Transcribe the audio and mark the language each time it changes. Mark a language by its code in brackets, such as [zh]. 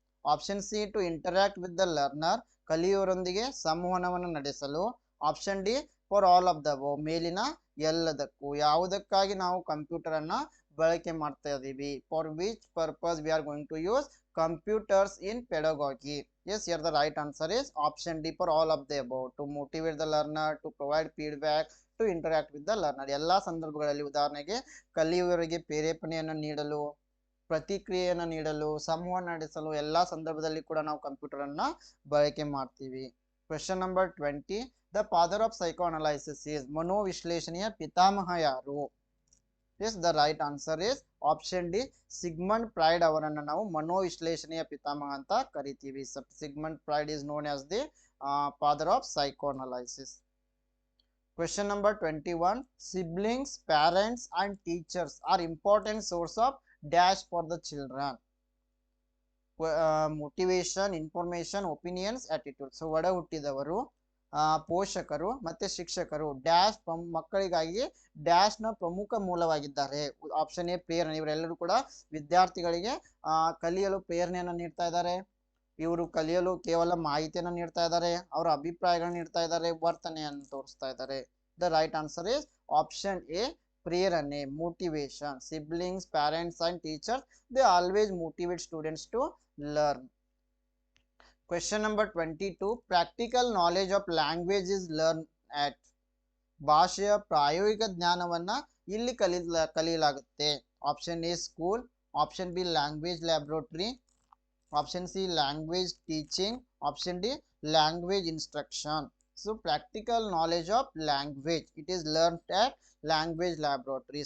[en] option C to interact with the learner, [kn] ಕಲಿಯುವವರೊಂದಿಗೆ ಸಂವಹನವನ್ನು ನಡೆಸಲು. [en] option D for all of the above, [kn] ಮೇಲಿನ ಎಲ್ಲದಕ್ಕೂ. ಯಾವುದಕ್ಕಾಗಿ ನಾವು ಕಂಪ್ಯೂಟರ್ ಅನ್ನ ಬಳಕೆ ಮಾಡ್ತಾ ಇದೀವಿ? For which purpose we are going to use [en] computers in pedagogy? Yes, here the right answer is option D for all of the above. To motivate the learner, to provide feedback, to interact with the learner. [kn] ಎಲ್ಲ ಸಂದರ್ಭಗಳಲ್ಲಿ ಉದಾಹರಣೆಗೆ ಕಲಿಯುವವರಿಗೆ ಪ್ರೇರೇಪಣೆಯನ್ನು ನೀಡಲು, ಪ್ರತಿಕ್ರಿಯೆಯನ್ನು ನೀಡಲು, ಸಂವಹನ ನಡೆಸಲು ಎಲ್ಲ ಸಂದರ್ಭದಲ್ಲಿ ಕೂಡ ನಾವು ಕಂಪ್ಯೂಟರ್ ಅನ್ನ ಬಳಕೆ ಮಾಡ್ತೀವಿ. [en] Question number 20. The father of psychoanalysis is, [kn] ಮನೋವಿಶ್ಲೇಷಣೆಯ ಪಿತಾಮಹ ಯಾರು? [en] Yes, the right answer is option D. [kn] Sigmund Freud ಅವರನ್ನು ನಾವು ಮನೋವಿಶ್ಲೇಷಣೆಯ ಪಿತಾಮಹ ಅಂತ ಕರಿತೀವಿ. [en] Sigmund Freud is known as the father of psychoanalysis. Question number 21. Siblings, parents and teachers are important source of dash for the children. Motivation, information, opinions, attitude. [kn] So ಒಡ ಹುಟ್ಟಿದವರು, ಪೋಷಕರು ಮತ್ತೆ ಶಿಕ್ಷಕರು ಡ್ಯಾಶ್ ಮಕ್ಕಳಿಗಾಗಿ ಡ್ಯಾಶ್ ನ ಪ್ರಮುಖ ಮೂಲವಾಗಿದ್ದಾರೆ. ಆಪ್ಷನ್ ಎ ಪ್ರೇರಣೆ, ಇವರೆಲ್ಲರೂ ಕೂಡ ವಿದ್ಯಾರ್ಥಿಗಳಿಗೆ ಕಲಿಯಲು ಪ್ರೇರಣೆಯನ್ನು ನೀಡ್ತಾ ಇದ್ದಾರೆ. ಇವರು ಕಲಿಯಲು ಕೇವಲ ಮಾಹಿತಿಯನ್ನು ನೀಡ್ತಾ ಇದ್ದಾರೆ, ಅವರ ಅಭಿಪ್ರಾಯಗಳನ್ನು ನೀಡ್ತಾ ಇದ್ದಾರೆ, ವರ್ತನೆಯನ್ನು ತೋರಿಸ್ತಾ ಇದ್ದಾರೆ. [en] The right answer is option A ಪ್ರೇರಣೆ, motivation. Siblings, parents and teachers, they always motivate students to learn. Question number 22. Practical knowledge of language is learned at. [kn] ಭಾಷೆಯ ಪ್ರಾಯೋಗಿಕ ಜ್ಞಾನವನ್ನ ಇಲ್ಲಿ ಕಲಿಯಲಾಗುತ್ತೆ. [en] Option A school, option B language laboratory, option C language teaching, option D language instruction. So practical knowledge of language it is learned at language laboratory.